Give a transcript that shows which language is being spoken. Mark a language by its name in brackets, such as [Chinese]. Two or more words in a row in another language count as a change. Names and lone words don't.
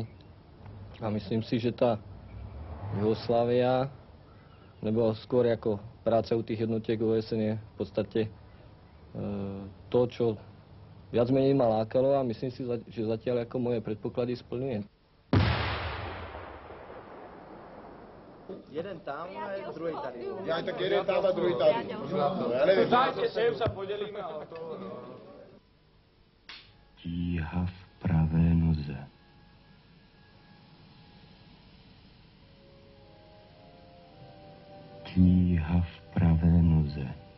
[Slovak] A myslím si, že tá Jugoslávia, nebo skôr ako práca u tých jednotiek OSN je v podstate to, čo viac menej ma lákalo a myslím si, že zatiaľ ako moje predpoklady splňuje. [Czech] Jeden tam a druhý tady. Já tak jeden tam a druhý tady. Já nevím. Zájďte sem, se podělíme o to. Tíha v pravé noze. Tíha v pravé noze.